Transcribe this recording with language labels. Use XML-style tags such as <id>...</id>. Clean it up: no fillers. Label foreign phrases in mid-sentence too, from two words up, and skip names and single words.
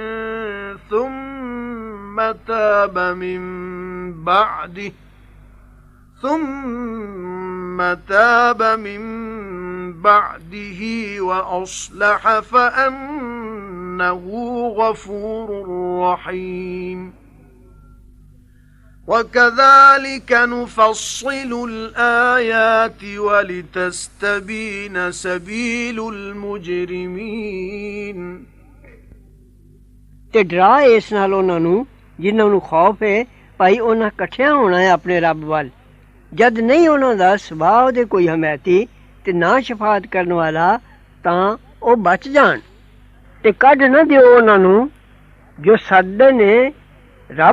<ar>ثُمَّ تَابَ مِنْ بَعْدِهِ وَأَصْلَحَ فَأَنَّهُ غَفُورٌ رَحِيمٌ وَكَذَلِكَ نُفَصِّلُ الْآيَاتِ وَلِتَسْتَبِينَ سَبِيلُ الْمُجْرِمِينَ</ar> <pa>ਤੇ ਡਰਾ ਇਸ ਨਾਲ ਉਹਨਾਂ ਨੂੰ ਜਿਨ੍ਹਾਂ ਨੂੰ ਖੌਫ ਹੈ ਭਾਈ ਉਹਨਾਂ ਇਕੱਠਿਆਂ ਹੋਣਾ ਹੈ ਆਪਣੇ ਰੱਬ ਵੱਲ ਜਦ ਨਹੀਂ ਉਹਨਾਂ ਦਾ ਸੁਭਾਅ ਦੇ ਕੋਈ ਹਮਾਇਤੀ ਤੇ ਨਾ ਸ਼ਫਾਅਤ ਕਰਨ ਵਾਲਾ ਤਾਂ ਉਹ ਬਚ ਜਾਣ ਤੇ ਕੱਢ ਨਾ ਦਿਓ ਉਹਨਾਂ ਨੂੰ ਜੋ ਸੱਦੇ ਨੇ ਰੱਬ</pa>